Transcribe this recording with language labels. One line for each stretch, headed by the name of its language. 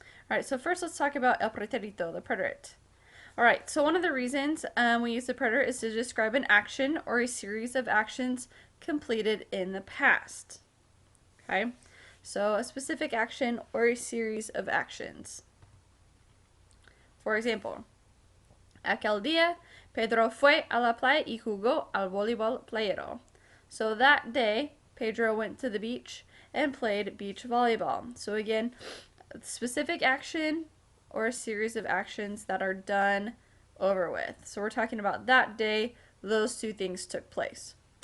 English: All right, so first let's talk about
Spanish: el preterito,
English: the preterite. All right, so one of the reasons we use the preterite is to describe an action or a series of actions completed in the past. Okay, so a specific action or a series of actions. For example,
Spanish: aquel día Pedro fue a la playa y jugó al voleibol playero.
English: So that day, Pedro went to the beach and played beach volleyball. So again, a specific action or a series of actions that are done over with. So we're talking about that day, those two things took place.